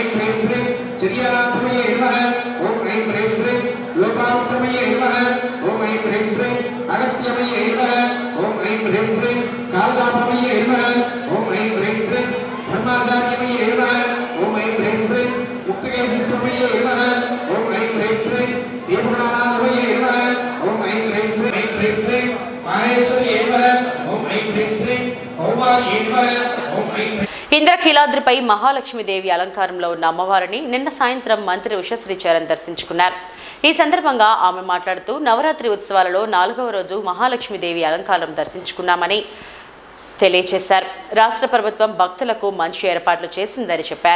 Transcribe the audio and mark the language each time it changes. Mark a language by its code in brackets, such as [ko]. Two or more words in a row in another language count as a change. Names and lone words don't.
[sa] ह्रीं श्रीं चर्यानाथमये नमः ओम ऐं ह्रीं श्रीं लोपामुत्रमये नमः ओम ऐं ह्रीं श्रीं अगस्त्यमये नमः ओम ऐं ह्रीं श्रीं कालदापमये नमः ओम ऐं ह्रीं श्रीं धर्माचार्यमये नमः ओम ऐं ह्रीं श्रीं मुक्तकेशीश्वरमये नमः ओम ऐं ह्रीं श्रीं देवगुणानाथमये नमः ओम ऐं ह्रीं श्रीं माहेश्वर्ये नमः ओम ऐं ह्रीं श्रीं औवार्ये नमः ओम ऐं [te] ఇంద్రకీలాద్రిపై మహాలక్ష్మీదేవి అలంకారంలో ఉన్న అమ్మవారిని నిన్న సాయంత్రం మంత్రి ఉషశ్రీ చరణ్ దర్శించుకున్నారు. ఈ సందర్భంగా ఆమె మాట్లాడుతూ నవరాత్రి ఉత్సవాలలో 4వ రోజు మహాలక్ష్మీదేవి అలంకారం దర్శించుకున్నామని తెలియజేశారు. రాష్ట్ర ప్రభుత్వం భక్తులకు మంచి ఏర్పాట్లు చేసిందని చెప్పారు.